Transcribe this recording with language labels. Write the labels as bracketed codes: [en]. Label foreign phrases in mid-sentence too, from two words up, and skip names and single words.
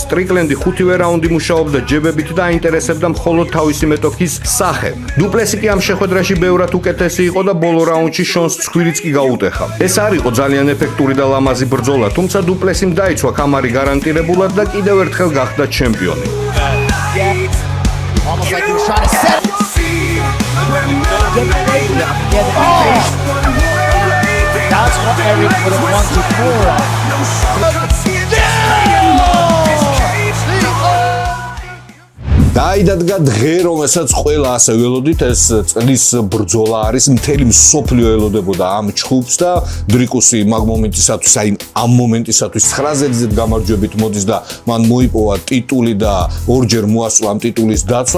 [ka] სტრიკლენდი 5-ვე რაუნდი მუშაობდა ჯებებით და აინტერესებდა მხოლოდ თავისი მეტოქის სახე. დუპლესი კი ამ შეხვედრაში ბევრად უკეთესი იყო და ბოლო რაუნდში შონს ცხვირიც კი გაუტეხა. ეს არ იყო ძალიან ეფექტური და ლამაზი ბრძოლა, თუმცა დუპლესიმ დაიცვა კამარი გარანტირებულად და კიდევ ერთხელ გახდა ჩემპიონი. [en] Almost like he was trying to set it. That's what Eric would have wanted more of. [ka] დაიდადგა დღე, რომელსაც ყველა ასე ველოდით, ეს წლის ბრძოლა არის, მთელი მსოფლიო ელოდებოდა ამ ჩხუბს და დრიკუსი მაგ მომენტისათვის, აი ამ მომენტისათვის 9-ზე გამარჯვებით მოდის და მან მოიპოვა ტიტული და ორჯერ მოასწვა ამ ტიტულის დაცვა.